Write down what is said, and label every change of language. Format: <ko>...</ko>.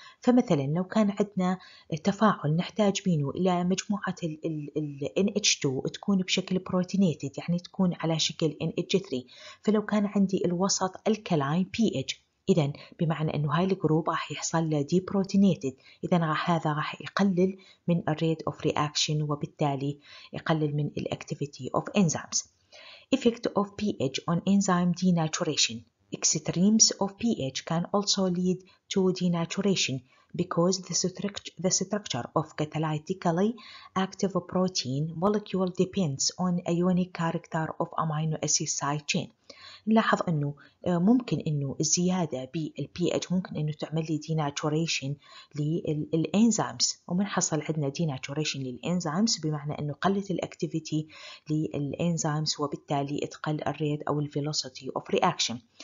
<ar>فمثلا لو كان عندنا تفاعل نحتاج منه إلى مجموعة ال NH2 تكون بشكل بروتينيتد، يعني تكون على شكل NH3، فلو كان عندي الوسط الكلاين pH، إذا بمعنى أنه هاي الجروب راح يحصل له deprotonated، إذا هذا راح يقلل من</ar> <en>الريت of reaction</en> <ar>وبالتالي يقلل من</ar> <en>الactivity of enzymes. Effect of pH on enzyme denaturation. Extremes of pH can also lead to denaturation because the structure of catalytically active protein molecule depends on ionic character of amino acid side chain.</en> <ar>نلاحظ أنه ممكن أنه الزيادة بالPH ممكن أنه تعمل لي denaturation للإنزيمز، ومن حصل عندنا denaturation للإنزيمز بمعنى أنه قلت الأكتيفيتي للإنزيمز وبالتالي تقل الريت أو</ar> <en>الفيلوسيتي of reaction.</en>